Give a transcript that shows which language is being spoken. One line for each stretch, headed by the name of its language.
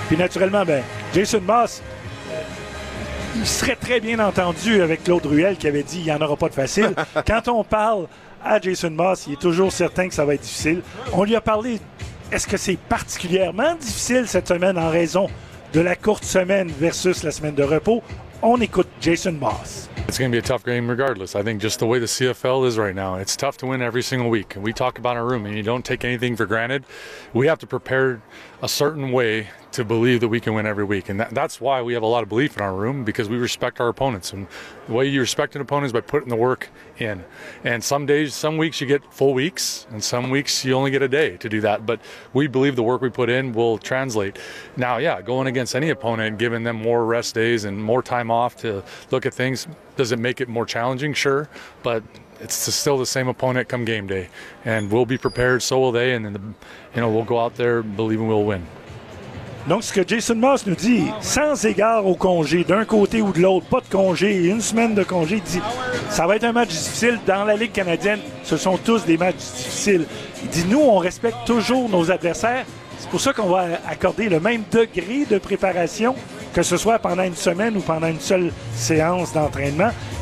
French: Puis naturellement, Jason Moss, il serait très bien entendu avec Claude Ruel qui avait dit qu'il n'y en aura pas de facile. Quand on parle à Jason Moss, il est toujours certain que ça va être difficile. On lui a parlé Est-ce que c'est particulièrement difficile cette semaine en raison de la courte semaine versus la semaine de repos? On écoute Jason Moss.
English: It's going to be a tough game regardless. I think just the way the CFL is right now, it's tough to win every single week. And we talk about our room, and you don't take anything for granted. We have to prepare a certain way to believe that we can win every week. And that's why we have a lot of belief in our room, because we respect our opponents. And the way you respect an opponent is by putting the work in. And some weeks you get full weeks, and some weeks you only get a day to do that. But we believe the work we put in will translate. Now, yeah, going against any opponent, giving them more rest days and more time off to look at things, does it make it more challenging? Sure. But it's still the same opponent come game day. And we'll be prepared, so will they. And then, we'll go out there believing we'll win.
French: Donc, ce que Jason Moss nous dit, sans égard au congé, d'un côté ou de l'autre, pas de congé, une semaine de congé, dit, ça va être un match difficile. Dans la Ligue canadienne, ce sont tous des matchs difficiles. Il dit, nous, on respecte toujours nos adversaires. C'est pour ça qu'on va accorder le même degré de préparation, que ce soit pendant une semaine ou pendant une seule séance d'entraînement.